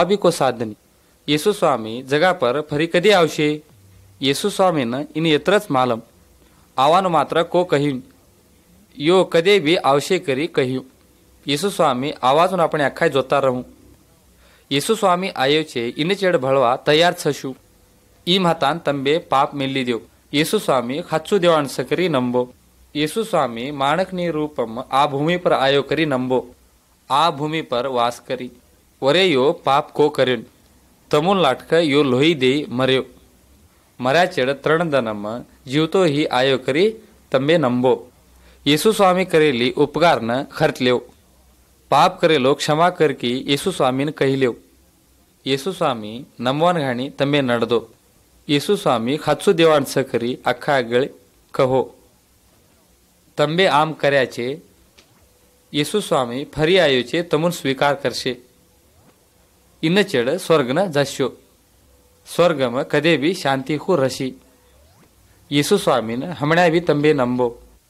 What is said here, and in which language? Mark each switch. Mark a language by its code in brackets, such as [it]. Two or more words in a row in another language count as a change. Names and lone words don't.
[bhb] भी को साधनी येसु स्वामी जगा पर फरी कधी आवशे येसु स्वामी न इन यत्रच मालम आवान मात्र को कही यो कदे भी आवशे करी कही येसु स्वामी आवाजून आपण अख्खाय जोता रहूं येसु स्वामी आयो छे इन चेड भळवा तयार छशु ई महातान तंबे पाप मेली देव येसु स्वामी खाच्चू देवान सकरी नंबो येसु स्वामी माणकनी रूपम आ भूमि पर आयो करी नंबो आ भूमि पर वास करी वरे यो पाप को करेन तमुन लाटक यो लोही दे मर्यो मर्या चेड त्रण दनम जीवतो ही आयो करी तंबे नंबो येसु स्वामी करेली उपकार न खर्चल्यो पाप करेलो क्षमा कर की येसु स्वामीन कहिल्यो येसु स्वामी नमवान घाणी तंबे नडदो येसु स्वामी खाच्चू देवान सकरी अख्खा गळे कहो तंबे आम कर्याचे येसु स्वामी फरी आयोचे तमुन स्वीकार करशे इन चेड स्वर्ग न जश्यो स्वर्ग में कदे भी शांति को रशी येसु स्वामी ने हमण्या भी तंबे नंबो